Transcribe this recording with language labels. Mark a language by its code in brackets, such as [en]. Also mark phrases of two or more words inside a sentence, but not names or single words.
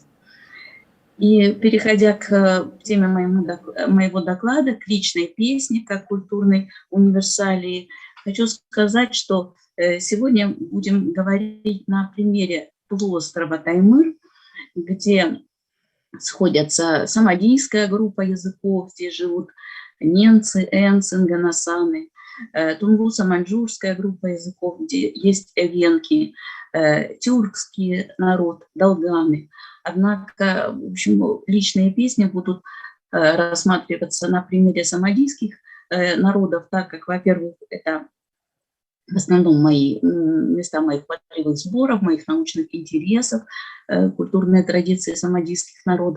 [ru] И переходя к теме моего доклада, к личной песне, как культурной универсалии, хочу сказать, что сегодня будем говорить на примере полуострова Таймыр, где сходятся самодийская группа языков, здесь живут ненцы, энцы, нганасаны, тунгуса-маньчжурская группа языков, где есть эвенки, тюркский народ, долганы. Однако, в общем, личные песни будут рассматриваться на примере самодийских народов, так как, во-первых, это в основном места моих полевых сборов, моих научных интересов, культурные традиции самодийских народов.